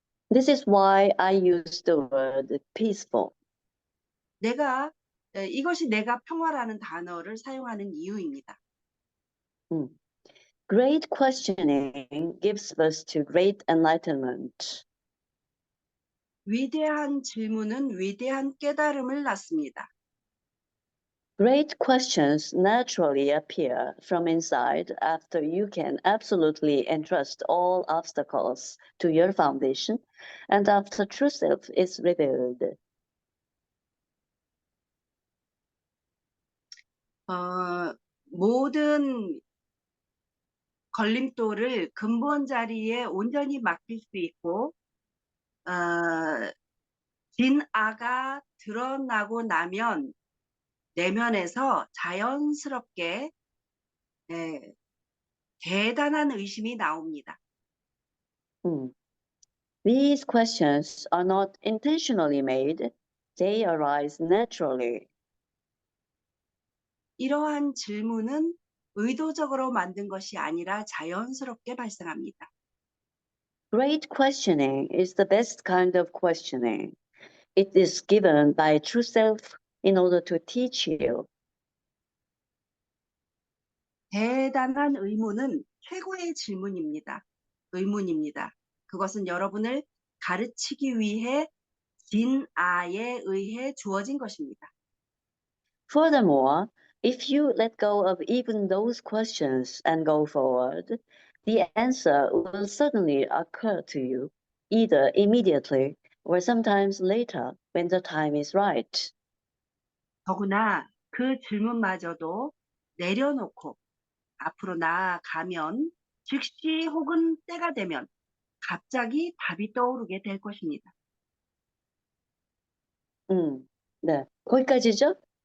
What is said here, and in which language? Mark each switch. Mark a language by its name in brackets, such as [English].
[English] This is why I use the word peaceful. [Korean] 이것이 내가 평화라는 단어를 사용하는 이유입니다. [English] Great questioning gives birth to great enlightenment. [Korean] 위대한 질문은 위대한 깨달음을 낳습니다. [English] Great questions naturally appear from inside after you can absolutely entrust all obstacles to your foundation and after true self is revealed. [Korean] 모든 걸림돌을 근본 자리에 온전히 맡길 수 있고 진아가 드러나고 나면 내면에서 자연스럽게 대단한 의심이 나옵니다. [English] These questions are not intentionally made, they arise naturally. [Korean] 이러한 질문은 의도적으로 만든 것이 아니라 자연스럽게 발생합니다. [English] Great questioning is the best kind of questioning. It is given by true self in order to teach you. [Korean] 대단한 의문은 최고의 질문입니다. 의문입니다. 그것은 여러분을 가르치기 위해 진아에 의해 주어진 것입니다. [English] Furthermore, if you let go of even those questions and go forward, the answer will suddenly occur to you, either immediately or sometimes later when the time is right. [Korean] 더구나 그 질문마저도 내려놓고 앞으로 나아가면 즉시 혹은 때가 되면 갑자기 답이 떠오르게 될 것입니다. 네. 거기까지죠?